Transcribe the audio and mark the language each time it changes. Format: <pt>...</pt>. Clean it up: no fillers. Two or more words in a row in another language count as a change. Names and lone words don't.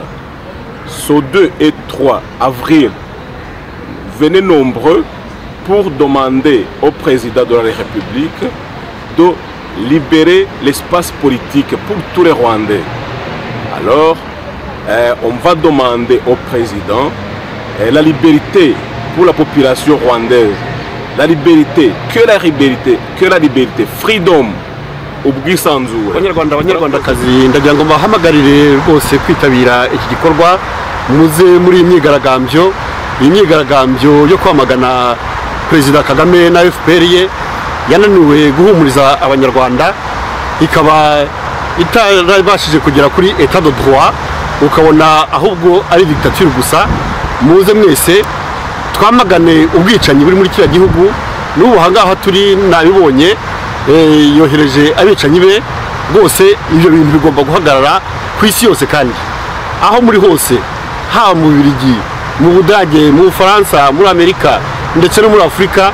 <fr>Ce 2 et 3 avril, venez nombreux pour demander au président de la République de libérer l'espace politique pour tous les Rwandais. Alors, on va demander au président la liberté pour la population rwandaise. La liberté, que la liberté,</fr> <rw>freedom, ubwisanzure. Abanyarwandakazi ndagira ngo bahamagarire rwose kwitabira iki gikorwa muze muri imyigaragambyo yo kwamagana Perezida Kagame na FPR ye yananiwe guhumuriza abanyarwanda ikaba itarabashije kugera kuri</rw> <fr>état de droit</fr> <rw>ukabona ahubwo ari dictature gusa. Muze mwese twamagane ubwicanyi buri muri kiriya gihugu n'ubu hangaha turi nabibonye yohereje abicanyi be bose. Ibyo bintu bigomba guhagarara ku isi yose kandi aho muri hose haba mu Bubiligi, mu Budage, mu Bufaransa, muri Amerika ndetse no muri Afurika.</rw>